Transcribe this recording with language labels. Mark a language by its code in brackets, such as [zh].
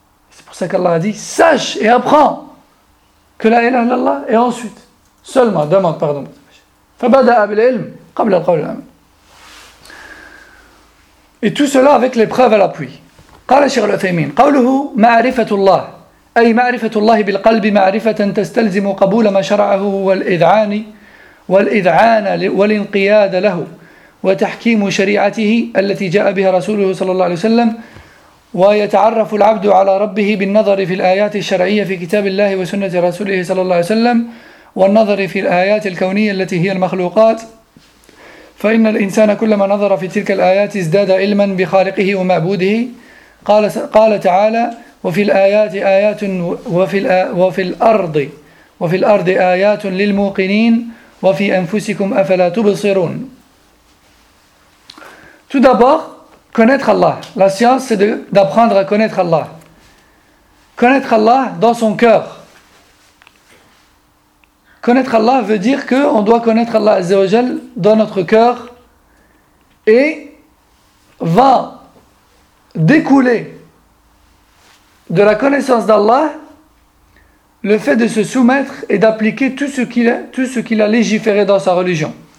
[fr] C'est pour ça qu'Allah a dit, sache et apprends que la ilaha illallah et ensuite, seulement, demande pardon. [ar] Fabada'a bil-ilm, qabla al-qawla'am. [fr] Et tout cela avec les preuves à l'appui. [ar] قال الشيخ العثيمين قوله معرفة الله أي معرفة الله بالقلب معرفة تستلزم قبول ما شرعه والإذعان والانقياد له وتحكيم شريعته التي جاء بها رسوله صلى الله عليه وسلم ويتعرف العبد على ربه بالنظر في الآيات الشرعية في كتاب الله وسنة رسوله صلى الله عليه وسلم والنظر في الآيات الكونية التي هي المخلوقات فإن الإنسان كلما نظر في تلك الآيات ازداد علما بخالقه ومعبوده قال تعالى وفي الآيات آيات وفي الأرض آيات للموقنين وفي أنفسكم أفلا تبصرون. [fr] Tout d'abord, connaître Allah. La science, c'est d'apprendre à connaître Allah. Connaître Allah dans son cœur. Connaître Allah veut dire qu'on doit connaître Allah Azza wa Jal dans notre cœur et va découler de la connaissance d'Allah le fait de se soumettre et d'appliquer tout ce qu'il a légiféré dans sa religion.